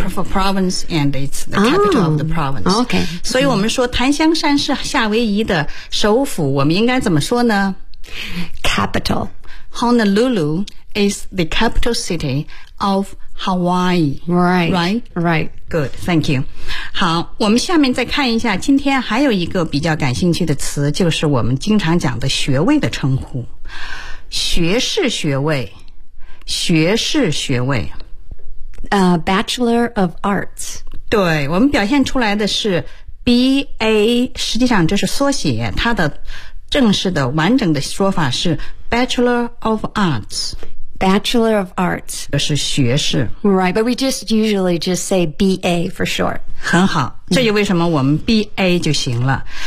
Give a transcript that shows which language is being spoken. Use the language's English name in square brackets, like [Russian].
[English] Yeah, for province, and it's the capital of the province. Okay. [Chinese] 所以我们说檀香山是夏威夷的首府，我们应该怎么说呢？ [English] Capital. Honolulu is the capital city of Hawaii. Right. Right? Right. Good, thank you. [Chinese] 好，我们下面再看一下，今天还有一个比较感兴趣的词，就是我们经常讲的学位的称呼。学士学位。学士学位 [English] Bachelor of Arts， [Chinese] 对，我们表现出来的是 BA， 实际上这是缩写，它的正式的完整的说法是 Bachelor of Arts， [English] Bachelor of Arts [Chinese] 这是学士。 [English] Right, but we just usually just say BA for short。 [Chinese] 很好，这就为什么我们 BA 就行了。